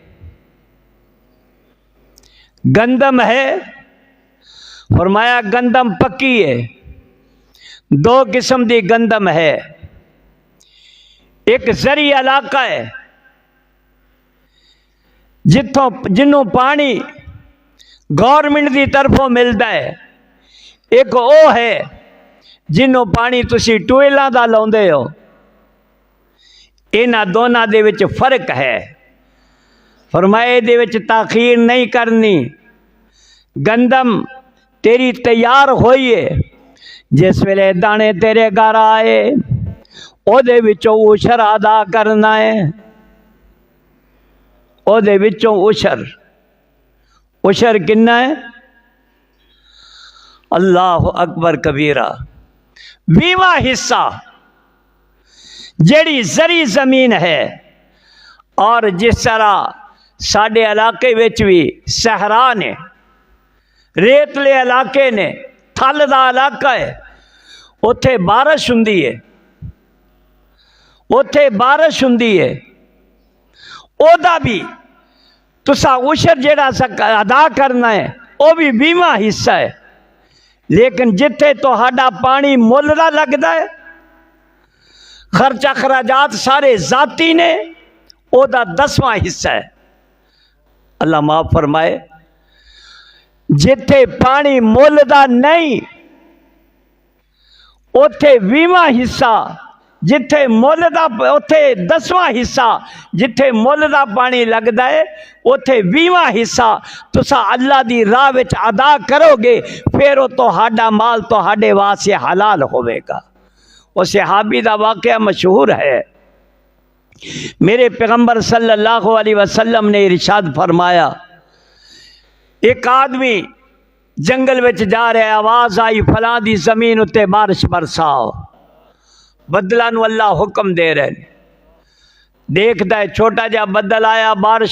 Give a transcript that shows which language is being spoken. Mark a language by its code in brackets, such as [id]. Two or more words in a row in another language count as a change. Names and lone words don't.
[pa] گندم ہے، فرمایا گندم پکی ہے، دو قسم دی گندم ہے، ایک زرعی علاقہ ہے جنوں پانی گورنمنٹ دی طرفوں ملتا ہے، ایک او ہے جنوں پانی تسی ٹویلاں دا لاؤندے ہو۔ انہاں دونوں دے وچ فرق ہے، فرمائے دے وچ تاخیر نہیں کرنی۔ گندم تیری تیار ہوئی ہے، جس ویلے دانے تیرے گھر آئے او دے وچوں عشر ادا کرنا ہے، او دے وچوں عشر کنا ہے؟ [ar] اللہ اکبر کبیرہ، [pa] 20واں حصہ جیڑی زرعی زمین ہے۔ اور جس طرح ساڈے علاقے وچ بھی صحرا نے، ریتلے علاقے نے، تھل دا علاقہ ہے، اوتھے بارش ہوندی ہے، اوتھے بارش ہوندی ہے، او دا بھی تسا عشر جیڑا ادا کرنا ہے، او بھی 20واں حصہ ہے۔ لیکن جتھے تہاڈا پانی مل دا لگدا ہے، خرچ اخراجات سارے ذاتی نے، او دا 10واں حصہ ہے۔ اللہ معاف فرمائے، جتھے پانی مل دا نہیں اوتھے 20واں حصہ، جتھے مل دا اوتھے 10واں حصہ، جتھے مل دا پانی لگدا ہے اوتھے 20واں حصہ تسا اللہ دی راہ وچ ادا کرو گے، پھر او تہاڈا مال تہاڈے واسطے حلال ہوے گا۔ وہ صحابی دا واقعہ مشہور ہے، میرے پیغمبر [ar] صلی اللہ علیہ وسلم [pa] نے ارشاد فرمایا، ایک آدمی جنگل وچ جا رہا ہے، آواز آئی فلاں دی زمین اتے بارش برساؤ، بدلہ نو اللہ حکم دے رہے ہیں، دیکھتا ہے چھوٹا جا بدل آیا، بارش